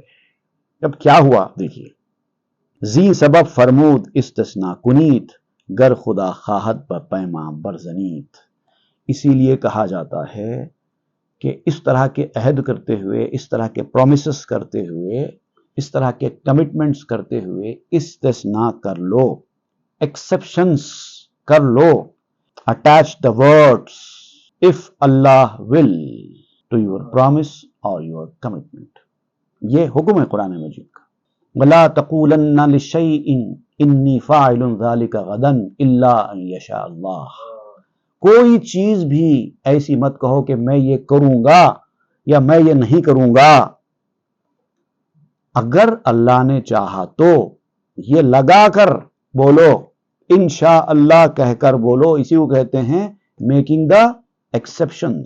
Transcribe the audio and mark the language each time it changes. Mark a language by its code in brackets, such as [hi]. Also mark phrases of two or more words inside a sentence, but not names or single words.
[ur] اب کیا ہوا دیکھیے، [fa] زی سبب فرمود استثنا کنیت، گر خدا خواہد پر پیما برزنیت۔ [ur] اسی لیے کہا جاتا ہے کہ اس طرح کے عہد کرتے ہوئے، اس طرح کے پرومسز کرتے ہوئے، اس طرح کے کمٹمنٹس کرتے ہوئے استثناء کر لو، ایکسیپشنز کر لو۔ [en] attach the words if Allah will to your promise or your commitment. [ur] یہ حکم ہے قرآن مجید کا. [ar] وَلَا تَقُولَنَّ لِشَيْءٍ إِنِّي فَاعِلٌ ذَلِكَ غَدًا إِلَّا أَن يَشَاءَ اللَّهُ. [ur] کوئی چیز بھی ایسی مت کہو کہ میں یہ کروں گا یا میں یہ نہیں کروں گا، اگر اللہ نے چاہا تو. یہ لگا کر بولو، انشاء اللہ کہہ کر بولو. اسی کو کہتے ہیں [en] making the exceptions.